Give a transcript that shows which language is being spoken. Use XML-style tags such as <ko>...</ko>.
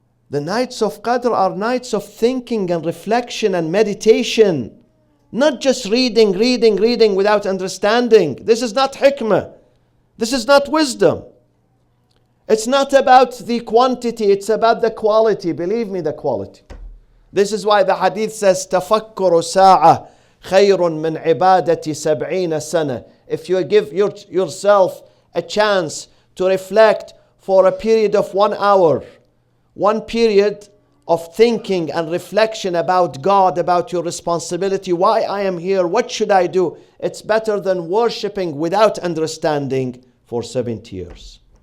<en>The nights of Qadr are nights of thinking and reflection and meditation. Not just reading without understanding. This is not hikmah. This is not wisdom. It's not about the quantity, it's about the quality. Believe me, the quality. This is why the hadith says,</en> <ar>تَفَكُّرُ سَاعَةً خَيْرٌ مِنْ عِبَادَةِ سَبْعِينَ سَنَةً.</ar> <en>If you give yourself a chance to reflect for a period of 1 hour, one period of thinking and reflection about God, about your responsibility, why I am here, what should I do? It's better than worshipping without understanding for 70 years.</en>